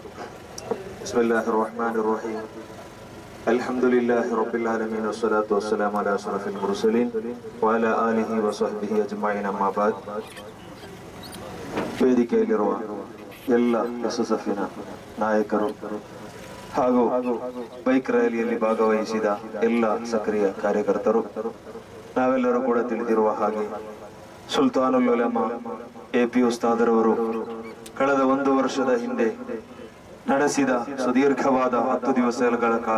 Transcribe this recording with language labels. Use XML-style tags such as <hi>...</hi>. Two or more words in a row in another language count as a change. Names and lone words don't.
<ar>بسم الله الرحمن الرحيم. الحمد لله رب العالمين والصلاة والسلام على أشرف المرسلين وعلى آله وصحبه أجمعين أما بعد.</ar> <kn>ವೇದಿಕೆಯಲ್ಲಿರುವ ಎಲ್ಲ SSFನ ನಾಯಕರು ಹಾಗೂ ಬೈಕ್ ರ್ಯಾಲಿಯಲ್ಲಿ ಭಾಗವಹಿಸಿದ ಎಲ್ಲ ಸಕ್ರಿಯ ಕಾರ್ಯಕರ್ತರು, ನಾವೆಲ್ಲರೂ ಕೂಡ ತಿಳಿದಿರುವ ಹಾಗೆ ಸುಲ್ತಾನುಲ್ ಉಲಮಾ AP ಉಸ್ತಾದರವರು ಕಳೆದ 1 ವರ್ಷದ ಹಿಂದೆ ನಡೆಸಿದ ಸುದೀರ್ಘವಾದ 10 ದಿವಸಗಳ ಕಾಲ</kn>